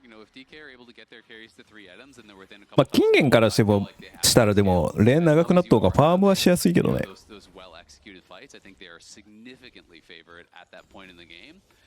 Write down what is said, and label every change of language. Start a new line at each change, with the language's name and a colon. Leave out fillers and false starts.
English: You know, if DK are able to get their carries to 3 items and they're within a couple.
Japanese: まあ金元からしたらでもレーン長くなった方がファームはしやすいけどね。
English: Those well executed fights, I think they are significantly favored at that point in the game.